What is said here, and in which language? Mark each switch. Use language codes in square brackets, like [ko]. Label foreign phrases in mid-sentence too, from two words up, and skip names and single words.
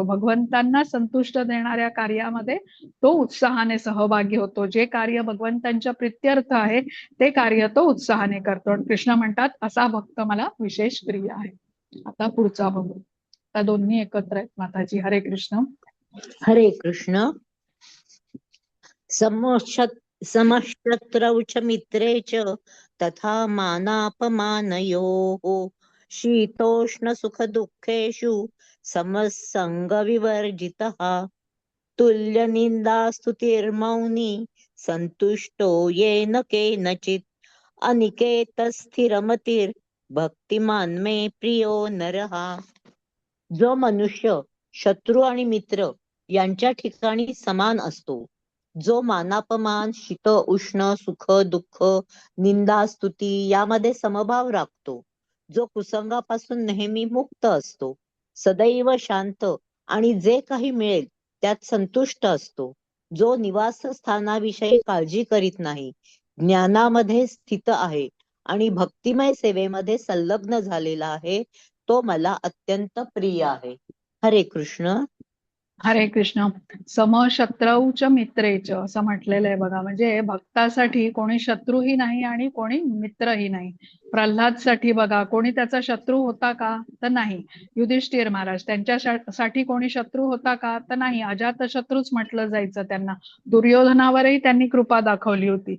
[mr] भगवंतांना संतुष्ट देणाऱ्या कार्यामध्ये तो उत्साहाने सहभागी होतो. जे कार्य भगवंतांच्या प्रित्यर्थ आहे ते कार्य तो उत्साहाने करतो. आणि कृष्ण म्हणतात असा भक्त मला विशेष प्रिय आहे. आता पुढचा बघू. आता दोन्ही एकत्र आहेत माताजी. हरे कृष्ण. हरे कृष्ण. [sa] समशत्रौ च मित्रे च तथा मानापमानयोः शीतोष्ण सुख दुःखेषु समसंग विवर्जितः तुल्य निंदा स्तुतिर्मौनी संतुष्टो येन केनचित् अनिकेत स्थिरमतिर् भक्तिमान मे प्रियो नरः. [mr] जो मनुष्य शत्रू आणि मित्र यांच्या ठिकाणी समान असतो, जो मानापमान, शीत उष्ण, सुख दुःख, निंदा स्तुती यामध्ये समभाव राखतो, जो कुसंगापासून नेहमी मुक्त असतो, सदैव शांत आणि जे काही मिळेल त्यात संतुष्ट असतो, जो निवासस्थानाविषयी काळजी करीत नाही, ज्ञानामध्ये स्थित आहे आणि भक्तिमय सेवेमध्ये संलग्न झालेला आहे, तो मला अत्यंत प्रिय आहे. हरे कृष्ण. हरे कृष्ण. [sa] समशत्रौ च मित्रे च [mr] असं म्हटलेलं आहे बघा. म्हणजे भक्तासाठी कोणी शत्रूही नाही आणि कोणी मित्रही नाही. प्रल्हादसाठी बघा, कोणी त्याचा शत्रू होता का, तर नाही. युधिष्ठिर महाराज त्यांच्यासाठी कोणी शत्रू होता का, तर नाही. अजातशत्रूच म्हटलं जायचं त्यांना. दुर्योधनावरही त्यांनी कृपा दाखवली होती.